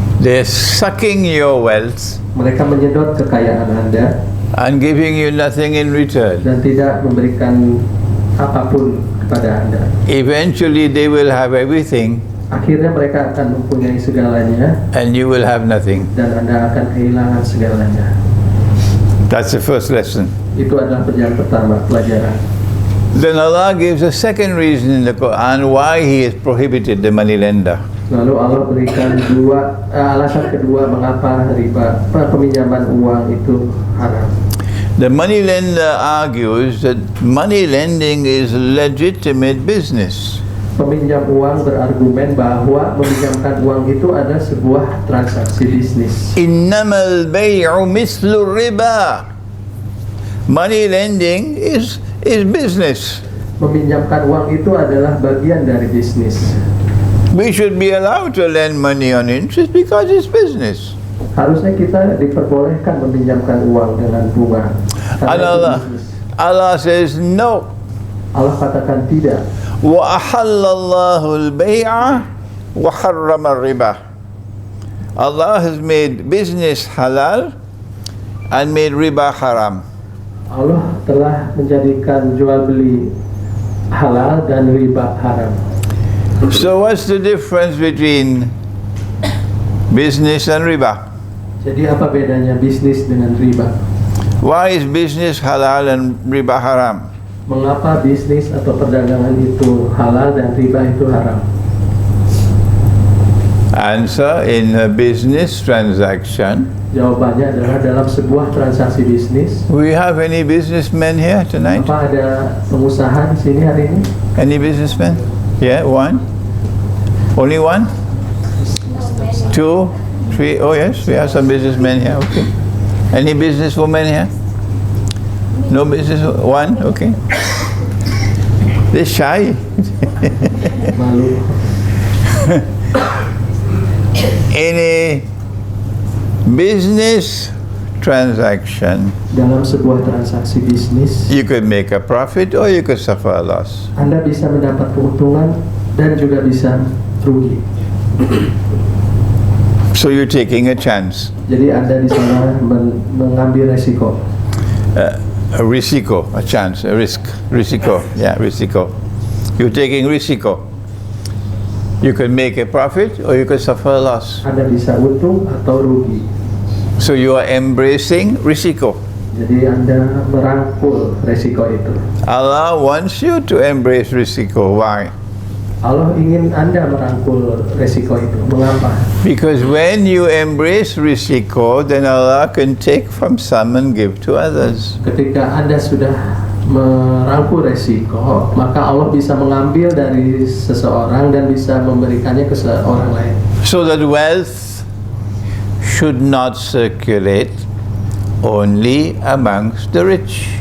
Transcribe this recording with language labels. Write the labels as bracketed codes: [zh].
[en] They're sucking your wealth [id] Mereka menyedot kekayaan Anda [en] and giving you nothing in return. [id] dan tidak memberikan apapun kepada Anda. [en] Eventually they will have everything [id] Akhirnya mereka akan mempunyai segalanya [en] and you will have nothing. [id] dan Anda akan kehilangan segalanya. [en] That's the first lesson. [id] Itu adalah pelajaran. [en] Then Allah gives a second reason in the Quran why He has prohibited the money lender. [id] Lalu Allah berikan alasan kedua mengapa riba, peminjaman uang itu haram. [en] The money lender argues that money lending is legitimate business. [id] Peminjam uang berargumen bahwa meminjamkan uang itu ada sebuah transaksi bisnis. [ar] Innamal bay'u mislu riba. [en] Money lending is business. [id] Meminjamkan uang itu adalah bagian dari bisnis. [en] We should be allowed to lend money on interest because it's business. [id] Harusnya kita diperbolehkan meminjamkan uang dengan bunga. Karena itu bisnis. [en] Allah says no. [id] Allah katakan tidak. [ar] Wa ahallallahu al-bay'a wa harrama riba. [en] Allah has made business halal and made riba haram. [id] Allah telah menjadikan jual beli halal dan riba haram. [en] So what's the difference between business and riba? [id] Jadi apa bedanya bisnis dengan riba? [en] Why is business halal and riba haram? [id] Mengapa bisnis atau perdagangan itu halal dan riba itu haram? [en] Answer: in a business transaction. [id] Jawabannya adalah dalam sebuah transaksi bisnis. [en] We have any businessmen here tonight? [id] Apa ada pengusaha di sini hari ini? [en] Any businessmen? Yeah, one. Only one? Two, three. Oh yes, we have some businessmen here. Okay. Any businesswomen here? No business. One. Okay. They're shy. [id] Malu. [en] Any business transaction, [id] Dalam sebuah transaksi bisnis, [en] you could make a profit or you could suffer a loss. [id] Anda bisa mendapat keuntungan dan juga bisa rugi. [en] So you're taking a chance. [id] Jadi Anda di sana mengambil resiko. [en] A risiko, a chance, a risk. Risiko, yeah, risiko. You're taking risiko. You could make a profit or you could suffer a loss. [id] Anda bisa untung atau rugi. [en] So you are embracing risiko. [id] Jadi Anda merangkul resiko itu. [en] Allah wants you to embrace risiko. Why? [id] Allah ingin Anda merangkul resiko itu. Mengapa? [en] Because when you embrace risiko, then Allah can take from some and give to others. [id] Ketika Anda sudah merangkul resiko, maka Allah bisa mengambil dari seseorang dan bisa memberikannya ke seorang lain. [en] So that wealth should not circulate only amongst the rich.